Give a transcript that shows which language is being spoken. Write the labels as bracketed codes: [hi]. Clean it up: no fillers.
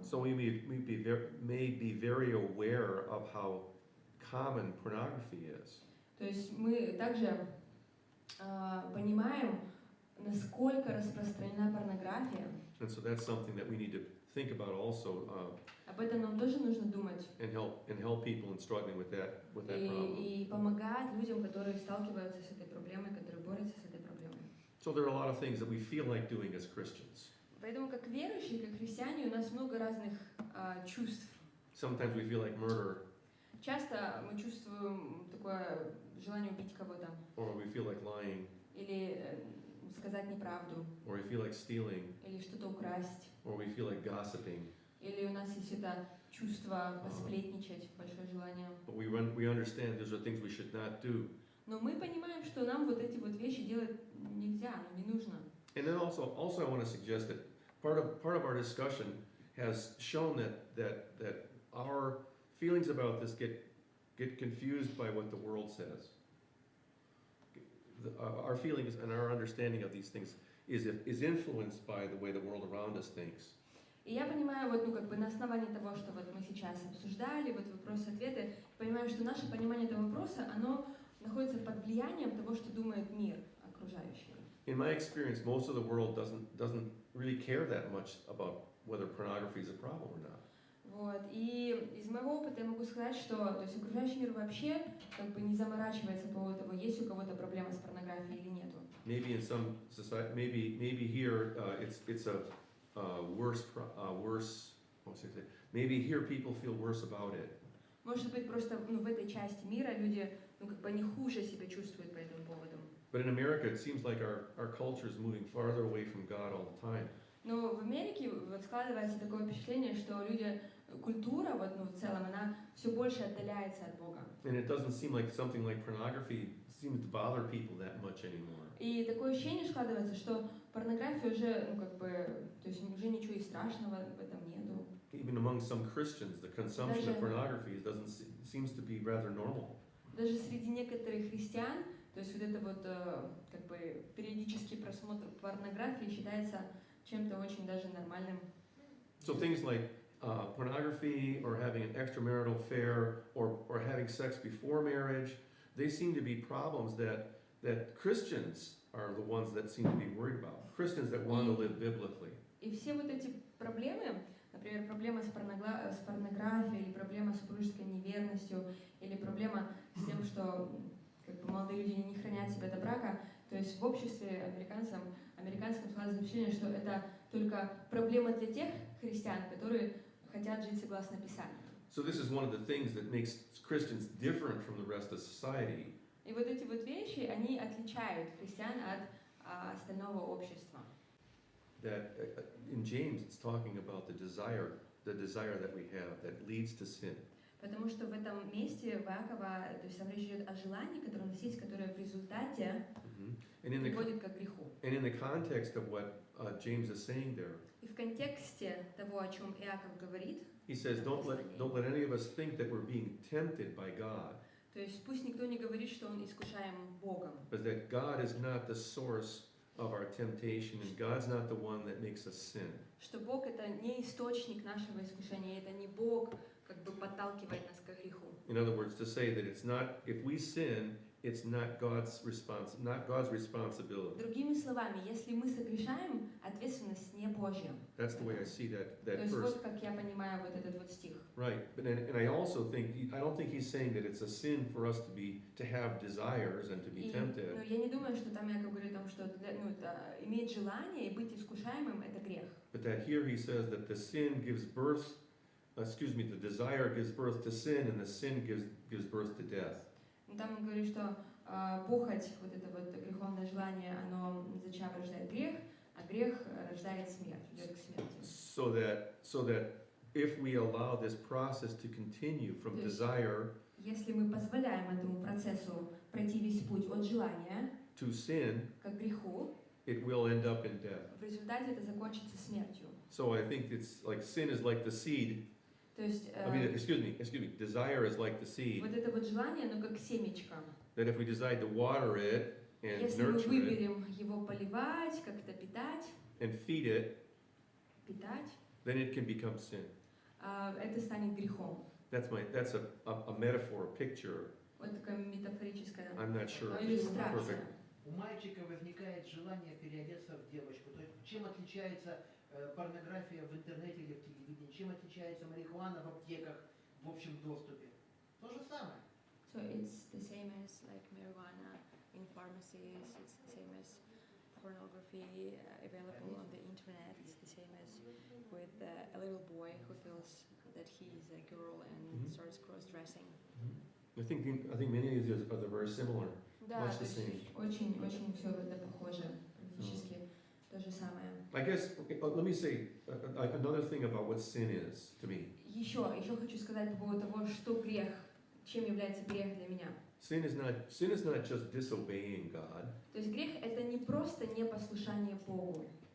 [en] So we may be very aware of how common pornography is. [ru] То есть мы также понимаем, насколько распространена порнография. [en] And so that's something that we need to think about also [ru] Об этом нам тоже нужно думать. [en] and help people in struggling with that problem. [ru] И помогать людям, которые сталкиваются с этой проблемой, которые борются с этой проблемой. [en] So there are a lot of things that we feel like doing as Christians. [ru] Поэтому как верующие, как христиане, у нас много разных чувств. [en] Sometimes we feel like murder, [ru] Часто мы чувствуем такое желание убить кого-то, [en] or we feel like lying, [ru] или сказать неправду, [en] or we feel like stealing, [ru] или что-то украсть, [en] or we feel like gossiping. [ru] или у нас есть это чувство посплетничать, большое желание. [en] But we understand those are things we should not do. [ru] Но мы понимаем, что нам вот эти вот вещи делать нельзя, не нужно. [en] And then also I want to suggest that part of our discussion has shown that our feelings about this get confused by what the world says. Our feelings and our understanding of these things is influenced by the way the world around us thinks. [ru] И я понимаю, вот, на основании того, что вот мы сейчас обсуждали, вот вопросы-ответы, понимаю, что наше понимание этого вопроса, оно находится под влиянием того, что думает мир окружающий. [en] In my experience, most of the world doesn't really care that much about whether pornography is a problem or not. [ru] Вот. И из моего опыта я могу сказать, что то есть окружающий мир вообще не заморачивается по поводу того, есть у кого-то проблема с порнографией или нету. [en] Maybe in some society, maybe here it's a worse. Maybe here people feel worse about it. [ru] Может быть, просто в этой части мира люди они хуже себя чувствуют по этому поводу. [en] But in America, it seems like our culture is moving farther away from God all the time. [ru] Но в Америке вот складывается такое впечатление, что культура в целом, она все больше отдаляется от Бога. [en] And it doesn't seem like something like pornography seems to bother people that much anymore. [ru] И такое ощущение складывается, что порнография уже, то есть уже ничего и страшного в этом нету. [en] Even among some Christians, the consumption of pornography seems to be rather normal. [ru] Даже среди некоторых христиан, то есть вот это вот периодический просмотр порнографии считается чем-то очень даже нормальным. [en] So things like pornography or having an extramarital affair or having sex before marriage, they seem to be problems that Christians are the ones that seem to be worried about. Christians that want to live biblically. [ru] И все вот эти проблемы, например, проблема с порнографией, или проблема с супружеской неверностью, или проблема с тем, что молодые люди не хранят себя до брака, то есть в обществе американском складывается впечатление, что это только проблема для тех христиан, которые хотят жить согласно Писанию. [en] So this is one of the things that makes Christians different from the rest of society. [ru] И вот эти вот вещи, они отличают христиан от остального общества. [en] That in James it's talking about the desire that we have that leads to sin. [ru] Потому что в этом месте в Иакова, то есть там речь идет о желании, которое у нас есть, которое в результате приводит к греху. [en] And in the context of what James is saying there, [ru] И в контексте того, о чем Иаков говорит, [en] he says, don't let any of us think that we're being tempted by God. [ru] то есть пусть никто не говорит, что он искушаем Богом. [en] But that God is not the source of our temptation, and God's not the one that makes us sin. [ru] Что Бог это не источник нашего искушения, это не Бог подталкивает нас к греху. [en] In other words, to say that it's not, if we sin, it's not God's responsibility. [ru] Другими словами, если мы согрешаем, ответственность не Божья. [en] That's the way I see [ru] То [en] that [ru] есть [en] verse. [ru] вот как я понимаю вот этот вот стих. [en] Right, but and I also think I don't think he's saying that it's a sin for us to have desires and to be tempted. [ru] Но я не думаю, что там Яков говорит о том, что иметь желание и быть искушаемым это грех. [en] But that here he says that the desire gives birth to sin, and the sin gives birth to death. [ru] Там он говорит, что похоть, вот это вот греховное желание, оно зачем рождает грех, а грех рождает смерть, ведет к смерти. [en] So that if we allow this process to continue from desire [ru] Если мы позволяем этому процессу пройти весь путь от желания [en] to sin, [ru] к греху, [en] it will end up in death. [ru] в результате это закончится смертью. [en] So I think it's like sin is like the seed. [ru] То есть [en] Excuse me. Desire is like the seed. [ru] вот это вот желание, оно как семечко. [en] That if we decide to water it and [ru] Если мы [en] nurture it [ru] выберем его поливать, как-то питать, [en] and feed it, then it can become sin. [ru] это станет грехом. [en] That's a metaphor, a picture. [ru] Вот такая метафорическая [en] I'm not sure if it's [ru] иллюстрация. [en] perfect. [ru] У мальчика возникает желание переодеться в девочку. То есть чем отличается порнография в интернете или в телевидении, чем отличается марихуана в аптеках в общем доступе? То же самое. [en] So it's the same as like marijuana in pharmacies, it's the same as pornography available on the internet, it's the same as with a little boy who feels that he is a girl and starts cross-dressing. I think many of these are very similar. [ru] Да, [en] Much [ru] то [en] the [ru] есть [en] same. [ru] очень все это похоже, практически то же самое. [en] I guess let me say another thing about what sin is to me. [ru] Еще хочу сказать по поводу того, что грех, чем является грех для меня. [en] Sin is not just disobeying God. [ru] То есть грех это не просто непослушание Богу.